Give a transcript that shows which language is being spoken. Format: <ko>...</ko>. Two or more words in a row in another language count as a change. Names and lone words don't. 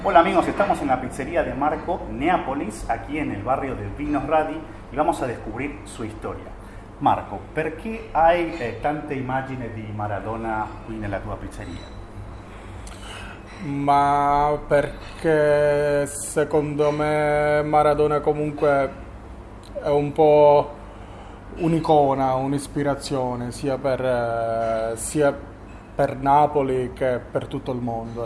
<es>Hola amigos, estamos en la pizzería de Marco Neapolis, aquí en el barrio de Vinos Radi, y vamos a descubrir su storia.</es> <it>Marco, perché hai tante immagini di Maradona qui nella tua pizzeria? Ma perché secondo me Maradona comunque è un po' un'icona, un'ispirazione sia per Napoli che per tutto il mondo.</it>